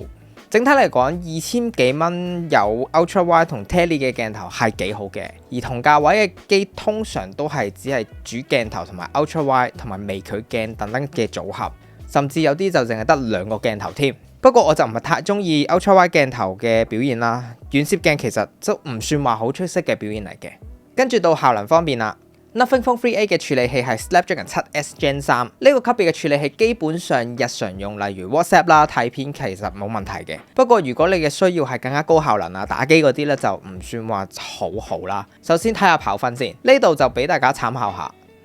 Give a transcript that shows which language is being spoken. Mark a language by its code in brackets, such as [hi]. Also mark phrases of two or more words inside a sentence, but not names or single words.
[yue] 整體嚟講，2000幾蚊有 [en] Ultra Wide [yue] 同 Tele 嘅鏡頭係幾好嘅，而同價位嘅機通常都係只係主鏡頭同埋 [en] Ultra Wide [yue] 同埋微距鏡等等嘅組合，甚至有啲就淨係得2個鏡頭添。不過我就唔係太中意 [en] Ultra Wide [yue] 鏡頭嘅表現啦，遠攝鏡其實都唔算話好出色嘅表現嚟嘅。跟住到效能方面啦。Nothing Phone 3A 嘅處理器係 Snapdragon 7S Gen 3，呢個級別嘅處理器基本上日常用，例如 WhatsApp 啦、睇片其實冇問題嘅。不過如果你嘅需要係更加高效能啊、打機嗰啲咧，就唔算話好好啦。首先睇下跑分先，呢度就俾大家參考下。